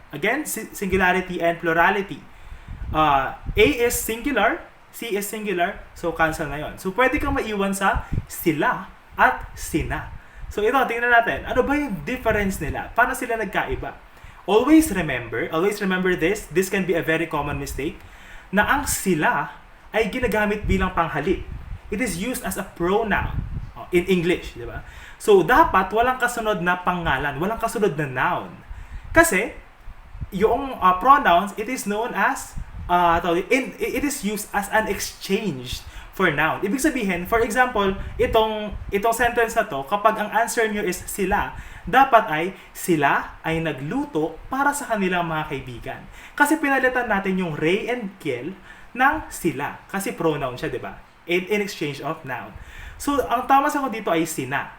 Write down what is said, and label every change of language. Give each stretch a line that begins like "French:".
English: Again, singularity and plurality. A is singular, C is singular, so cancel na yon.
Filipino: So pwede kang maiwan sa sila at sina. So ito, tingnan natin. Ano ba yung difference nila? Paano sila nagkaiba?
English: Always remember this. This can be a very common mistake.
Filipino: Na ang sila ay ginagamit bilang panghalip.
English: It is used as a pronoun in English,
Filipino: di ba? So dapat walang kasunod na pangalan, walang kasunod na noun.
English: Kasi yung pronouns, it is known as it is used as an exchange for noun.
Filipino: Ibig sabihin, for example, itong sentence na to, kapag ang answer nyo is sila, dapat ay sila ay nagluto para sa kanilang mga kaibigan. Kasi pinalitan natin yung Ray and Kiel ng sila. Kasi pronoun siya, di ba?
English: In exchange of noun.
Filipino: So, ang tama sa ko dito ay sina.